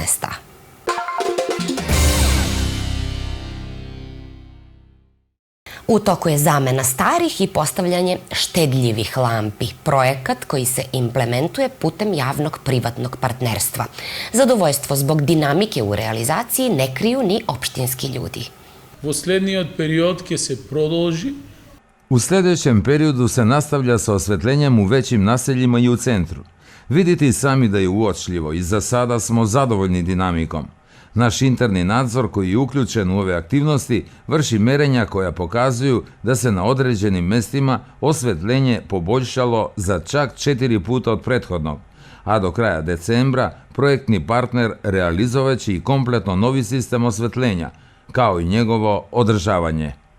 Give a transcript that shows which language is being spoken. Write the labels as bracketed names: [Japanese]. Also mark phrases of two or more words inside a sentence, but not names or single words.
[Serbian] U toku je zamena starih i postavljanje štedljivih lampi, projekat koji se implementuje putem javnog privatnog partnerstva. Zadovoljstvo zbog dinamike u realizaciji ne kriju ni opštinski ljudi. [Macedonian] Во следниот период ќе се продолжи. [Serbian] U sljedećem periodu se nastavlja sa osvetljenjem u većim naseljima i u centru. Vidite i sami da je uočljivo i za sada smo zadovoljni dinamikom. Naš interni nadzor koji je uključen u ove aktivnosti vrši merenja koja pokazuju da se na određenim mestima osvetljenje poboljšalo za čak 4 puta od prethodnog, a do kraja decembra projektni partner realizovaće i kompletno novi sistem osvetljenja, kao i njegovo održavanje.